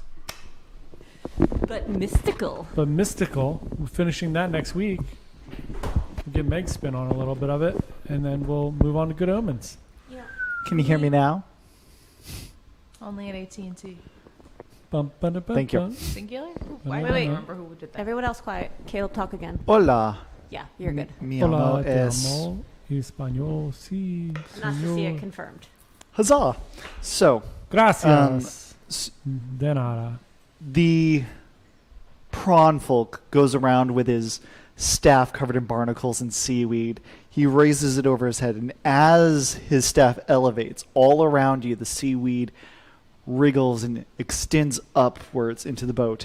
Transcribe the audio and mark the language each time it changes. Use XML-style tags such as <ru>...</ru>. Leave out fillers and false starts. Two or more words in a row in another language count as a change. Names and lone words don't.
<en>But mystical. but mystical. We're finishing that next week. We'll get Meg's spin on a little bit of it, and then we'll move on to Good Omens. Yeah. Can you hear me now? Only at AT&T. Bum, ba, da, ba, Thank you. bum. Singular? Wait, I wait. don't remember who did that. Everyone else quiet. Caleb, talk again. Hola. Yeah, you're good. Mi Hola, amo te es...</en> <es>amo, español, sí,</es> <en>Anastasia señor. confirmed. Huzzah! So, Gracias. s-</en> <es>De nada.</es> <en>the prawn folk goes around with his staff covered in barnacles and seaweed. He raises it over his head, and as his staff elevates, all around you, the seaweed wriggles and extends upwards into the boat.</en>